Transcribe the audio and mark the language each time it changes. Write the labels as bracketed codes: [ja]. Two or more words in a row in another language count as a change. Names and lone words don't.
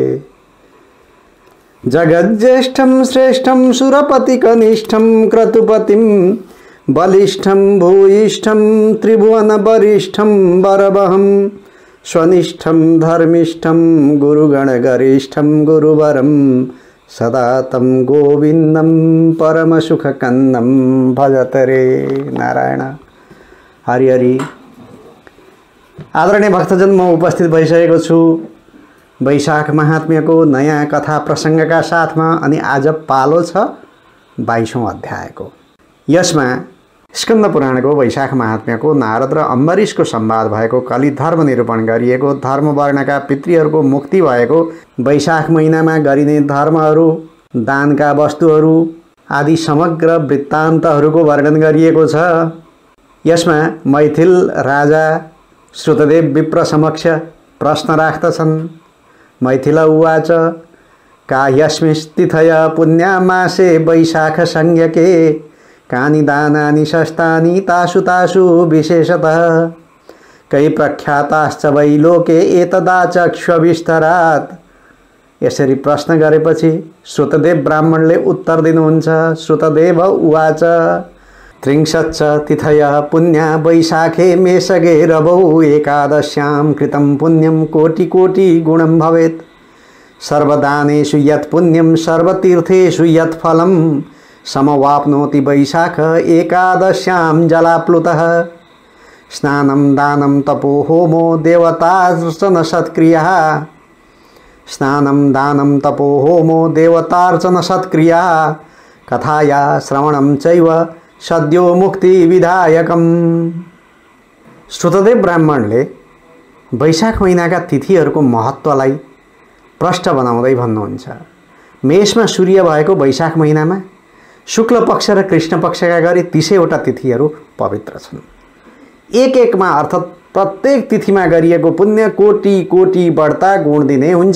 [sa] जगज्जेष्ठं श्रेष्ठं सुरपतिकनिष्ठं क्रतुपतिं बलिष्ठं भूयिष्ठं त्रिभुवनवरिष्ठं वरवहं स्वनिष्ठं धर्मिष्ठं गुरुगणगरिष्ठं गुरुवरं सदा तं गोविन्दं परमसुखकन्दं भजतरे। नारायण हरि हरि। [ne] आदरणीय भक्तजन, म उपस्थित भइसकेको छु वैशाख महात्म्यको नयाँ कथा प्रसङ्गका साथमा। अनि आज पालो छ 22औं अध्यायको। यसमा स्कन्द पुराणको वैशाख महात्म्यको नारद र अम्बरीशको संवाद भएको, कलि धर्म निरूपण गरिएको, धर्म वर्णका पितृहरूको मुक्ति भएको, वैशाख महिनामा गरिने धर्महरू, दानका वस्तुहरू आदि समग्र वृत्तान्तहरूको वर्णन गरिएको छ। यसमा मैथिल राजा श्रुतदेव विप्र समक्ष प्रश्न राख्दछन्। [sa] मैथिल उवाच का यस्मिस्तिथय पुण्यामासे वैशाख संज्ञके कानि दानानि शस्तानि तासु तासु विशेषतः कै प्रख्याताश्च वै लोके एतदाचक्ष्वविस्तरात्। [ne] यसरी प्रश्न गरेपछि श्रुतदेव ब्राह्मणले उत्तर दिनुहुन्छ। [sa] श्रुतदेव उवाच त्रिंशच्च तिथयः पुण्या वैशाखे मेषगे रवौ एकादश्यां कृतं पुण्यं कोटि कोटि गुणं भवेत्। सर्वदानेषु यत् पुण्यं सर्वतीर्थेषु यत् फलं समवाप्नोति वैशाख एकादश्यां जलाप्लुतः। स्नानं दानं तपो होमो देवतार्चन सत्क्रियाः। स्नानं दानं तपो होमो देवतार्चन सत्क्रियाः कथाया श्रवणं चैव सद्यो मुक्ति विधायकम्। [ne] श्रुतदेव ब्राह्मणले वैशाख महिनाका तिथिहरूको महत्त्वलाई प्रष्ट बनाउँदै भन्नुहुन्छ। मेषमा सूर्य भएको वैशाख महिनामा शुक्ल पक्ष र कृष्ण पक्षका गरी 30वटा तिथिहरू पवित्र छन्। एक एकमा अर्थात् प्रत्येक तिथिमा गरिएको पुण्य कोटि कोटि बढ्ता गुण दिने हुन्छ।